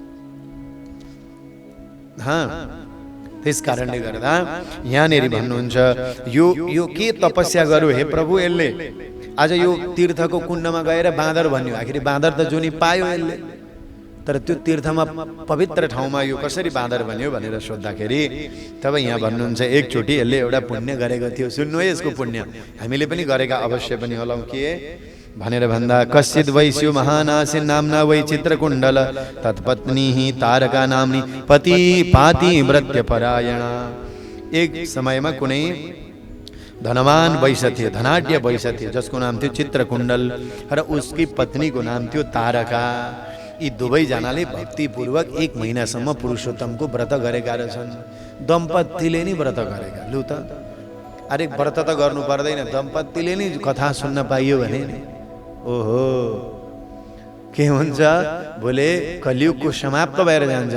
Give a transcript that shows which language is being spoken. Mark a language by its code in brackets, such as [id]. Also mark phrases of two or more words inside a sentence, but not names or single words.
[ne] त्यस कारणले गर्दा यहाँनेरि भन्नुहुन्छ, यो के तपस्या गरौँ हे प्रभु, यसले आज यो तीर्थको कुण्डमा गएर बाँदर भन्यो, आखिर बाँदर त जुनी पायो यसले, तर त्यो तीर्थमा पवित्र ठाउँमा यो कसरी बाँदर बन्यो भनेर सोद्धाखेरि तब यहाँ भन्नुहुन्छ, एकचोटि यसले एउटा पुण्य गरेको थियो, सुन्नु है यसको पुण्य, हामीले पनि गरेका अवश्य पनि होलाौ के भनेर भन्दा, [sa] कश्चित वैश्यो महानासी नामना वै चित्रकुण्डल तत्पत्नी तारका नामनी पति पाति व्रत्य परायणा। [ne] एक समयमा कुनै धनवान वैश्य थियो, धनाढ्य वैश्य थियो, जसको नाम थियो चित्रकुण्डल र उसकी पत्नीको नाम थियो तारका। यी दुवैजनाले भक्तिपूर्वक 1 महिनासम्म पुरुषोत्तमको व्रत गरेका रहेछन्। दम्पतिले नै व्रत गरेका, लु त, अरे व्रत त गर्नु पर्दैन, दम्पतिले नै कथा सुन्न पाइयो भने ओहो के हुन्छ, बोले कलियुगको समाप्त भएर जान्छ।